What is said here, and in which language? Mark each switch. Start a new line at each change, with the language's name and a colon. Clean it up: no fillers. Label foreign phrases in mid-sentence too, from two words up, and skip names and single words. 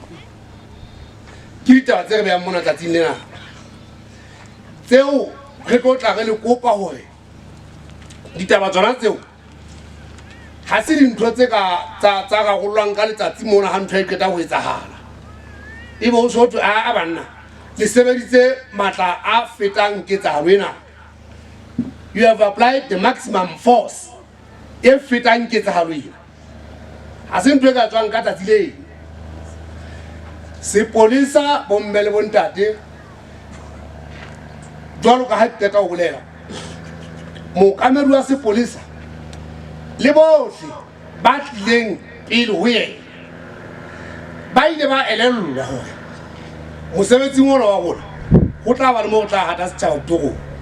Southern Sotho: ke ditaba tse re behang mona tsatsing lena tseo re tlo tla re le kopa gore ditaba tsona tseo ha se dintho tse ka tsa rarolwang ka letsatsi mona ha ntho e qeta ho etsahala ebe o so a banna le sebeditse matla a fetang ketsahalo ena.
English: You have applied the maximum force
Southern Sotho: e fetang ketsahalo ena ha se ntho e ka tswang ka tsatsi lena. Sepolesa bomme le bontate jwalo ka ha ke qeta ho bolela mookamedi wa sepolesa le bohle ba tlileng pele ho yena ba ile ba elellwa hore mosebetsing ona wa rona go tla ba le mo go tla hata setjhaba ditogong.